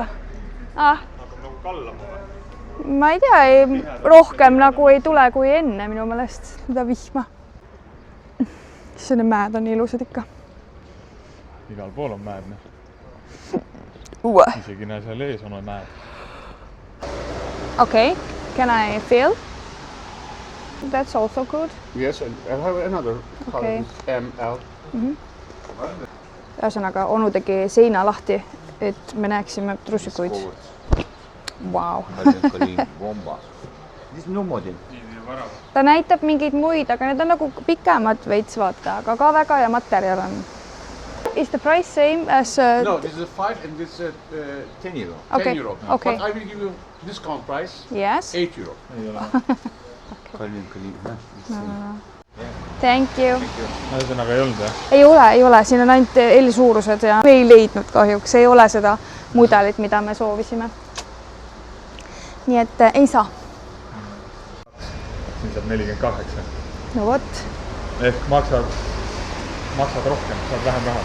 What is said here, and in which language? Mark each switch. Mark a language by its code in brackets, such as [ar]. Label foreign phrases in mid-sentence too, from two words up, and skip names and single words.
[et] Nagu kallama või? Ma ei tea, rohkem nagu ei tule kui enne minu meelest, mida vihma. Need mäed on nii ilusad ikka. Igal pool on mäed. Isegi näe seal ees on mäed. [en] Okay, can I feel? That's also good. Yes, and I have another Okay. ML. [et] Ühesõnaga, onu tegi seina lahti, et me näeksime trussikuid. [en] Wow. [et] Ta näitab mingeid muid, aga need on nagu pikemad veits vaata, aga ka väga hea materjal on. [en] Is the price same as... No, this is 5 and this is 10 euro. Okay, 10 euro. okay. But I will give you discount price, Yes. 8 euro. Thank you. [et] Ühesõnaga ei olnud, jah? Ei ole, siin on ainult L-suurused ja me ei leidnud kahjuks, ei ole seda mudelit, mida me soovisime. Nii et ei saa. Siin saab 48. No vot, Ehk maksad rohkem, saad vähem raha.